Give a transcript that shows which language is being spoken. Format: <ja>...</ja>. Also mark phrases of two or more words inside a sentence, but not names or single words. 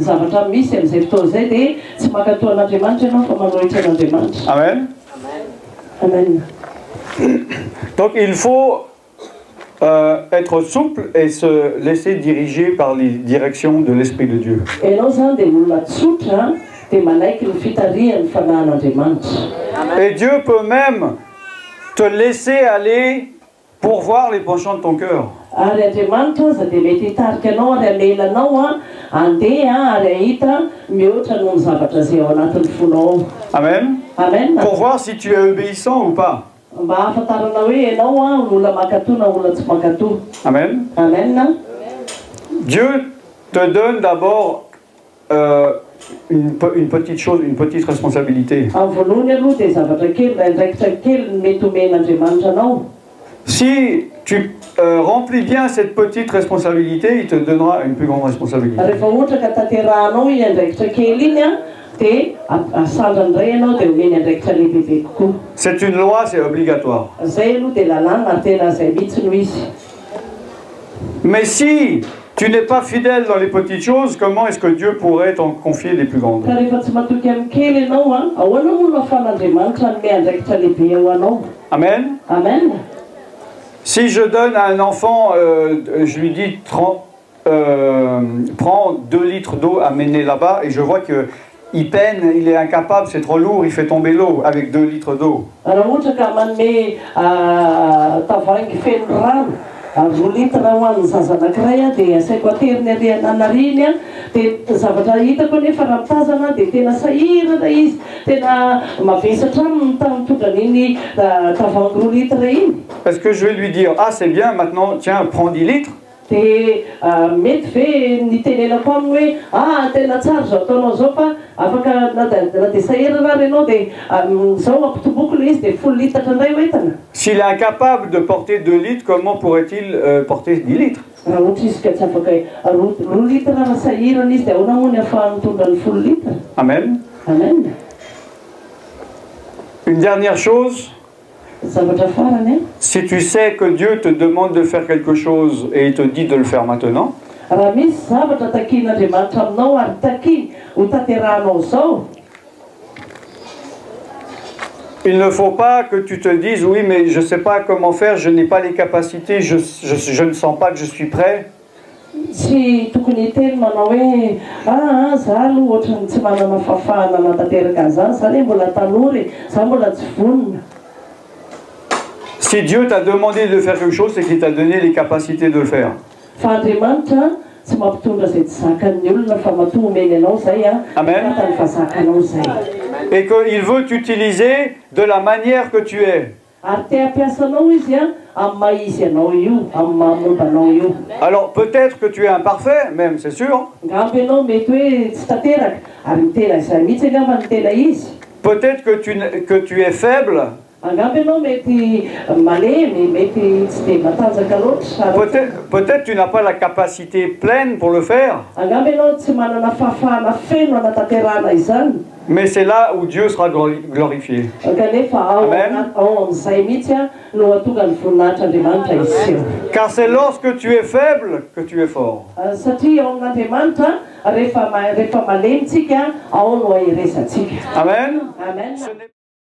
<fr>Amen. Amen. Donc il faut être souple et se laisser diriger par les directions de l'Esprit de Dieu.</fr> <mg>Ianao zany dia olona tsotra dia manaiky ny fitarihan'ny fanahin'Andriamanitra.</mg> <fr>Et Dieu peut même te laisser aller pour voir les penchants de ton cœur.</fr> <mg>Ary Andriamanitra aza dia mety hitarika anao ary amelanao andeha ary ahita mihoatra noho ny zavatra izay ao anatin'ny fonao. Amen. Amen.</mg> <fr>Pour voir si tu es obéissant ou pas.</fr> <mg>Mba ahafantarana hoe ianao olona mankatoa na olona tsy mankatoa. Amen. Amen.</mg> <fr>Dieu te donne d'abord une petite chose, une petite responsabilité.</fr> <mg>Amin'ny voalohany aloha dia zavatra kely ndraikitra kely mety omen'Andriamanitra anao.</mg> <fr>Si tu remplis bien cette petite responsabilité, il te donnera une plus grande responsabilité.</fr> <mg>Rehefa ohatra ka tanterahanao iny andraikitra kely iny dia asandrany iray ianao dia omeny andraikitra lehibe kokoa.</mg> <fr>C'est une loi, c'est obligatoire.</fr> <mg>Zay aloha dia lalàna ary tena zay mihitsy no izy.</mg> <fr>Mais si tu n'es pas fidèle dans les petites choses, comment est-ce que Dieu pourrait t'en confier les plus grandes?</fr> <mg>Ka rehefa tsy matoky amin'ny kely ianao ahoana moa no ahafahan'Andriamanitra anome andraikitra lehibe ao anao. Amen. Amen.</mg> <fr>Si je donne à un enfant, je lui dis prends 2 litres d'eau à mener là-bas, et je vois qu'il peine, il est incapable, c'est trop lourd, il fait tomber l'eau avec 2 litres d'eau.</fr> <mg>Raha ohatra ka manome tavoahangy feno rano 2 litra ho an'ny zaza anankiray dia asaiko ateriny ary ananariny dia zavatra hitako nefa raha mitazana dia tena sahirana izy, tena mavesatra aminy mitondra an'iny tavoahangy 2 litres iny.</mg> <fr>Est-ce que je vais lui dire, ah c'est bien, maintenant, tiens, prends 10 litres?</fr> <mg>Dia mety ve nitenenako aminy hoe tena tsara zao ataonao zao fa afaka na dia sahirana ary ianao dia zao ampitomboko le izy dia 10 litatra indray hoentana.</mg> <fr>S'il est incapable de porter 2 litres, comment pourrait-il porter 10 litres?</fr> <mg>Raha ohatra izy ka tsy afaka 2 litra raha sahirana izy dia ahoana moa ny ahafahany mitondra ny 10 litra. Amen. Amen.</mg> <fr>Une dernière chose,</fr> <mg>Zavatra farany</mg> <fr>si tu sais que Dieu te demande de faire quelque chose et il te dit de le faire maintenant,</fr> <mg>raha misy zavatra takin'Andriamanitra aminao ary takiny ho tanterahanao zao,</mg> <fr>il ne faut pas que tu te dises, oui, mais je ne sais pas comment faire, je n'ai pas les capacités, je ne sens pas que je suis prêt.</fr> <mg>tsy tokony hiteny manao hoe za aloha ohatrany tsy manana fahafahana manatanteraka an'izany, zany hoe mbola tanory, za mbola tsy vonona.</mg> <fr>Si Dieu t'a demandé de faire quelque chose, c'est qu'il t'a donné les capacités de le faire.</fr> <mg>Fa Andriamanitra tsy mampitondra izay tsy zakan'ny olona fa matoa omeny anao zay Amen. fatany fa zakanao zay.</mg> <fr>Et qu'il veut t'utiliser de la manière que tu es.</fr> <mg>Ary te hampiasanao izy amin'ny maha-izy anao io, amin'ny mahamomba anao io.</mg> <fr>Alors peut-être que tu es imparfait, même, c'est sûr.</fr> <mg>Angamba ianao mety hoe tsy tanteraka ary mitena izay mihitsy angamba ny tena izy.</mg> <fr>Peut-être que tu es faible.</fr> <mg>Angamba ianao mety malemy, mety tsy dia matanjaka loatra.</mg> <fr>Peut-être tu n'as pas la capacité pleine pour le faire.</fr> <mg>Angamba ianao tsy manana fahafahana feno anatanterahana izany.</mg> <fr>Mais c'est là où Dieu sera glorifié.</fr> <mg>Kanefa ao amin'izay mihitsy no hatonga ny voninahitr'Andriamanitra izy io.</mg> <fr>Car c'est lorsque tu es faible que tu es fort.</fr> <mg>Satria ao amin'Andriamanitra rehefa malemitsika ao no aheresantsika. Amen. Amen.</mg>